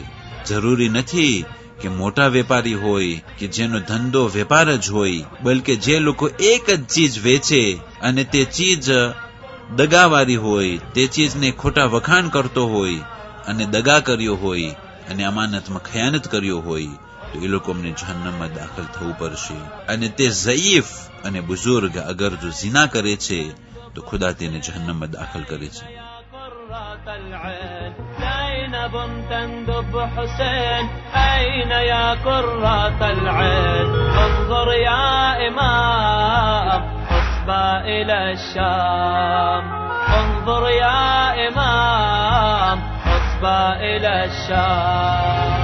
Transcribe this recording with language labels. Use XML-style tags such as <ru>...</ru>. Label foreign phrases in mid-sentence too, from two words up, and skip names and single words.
<gu>જરૂરી નથી કે મોટા વેપારી હોય કે જેનો ધંધો વેપાર જ હોય, બલકે જે લોકો એક જ ચીજ વેચે અને તે ચીજ દગાવાળી હોય, તે ચીજને ખોટા વખાણ કરતો હોય અને દગા કર્યો હોય અને અમાનતમાં ખયાનત કર્યો હોય, તો એ લોકો અમને જહન્નમમાં દાખલ થવું પડશે. અને તે ઝઈફ અને બુઝુર્ગ અગર જો ઝિના કરે છે તો ખુદા તેને જહન્નમમાં દાખલ કરે છે.</gu> <ar>زينب تندب حسين أين يا كرة العين انظر يا إمام حسبى إلى الشام انظر يا إمام حسبى إلى الشام</ar>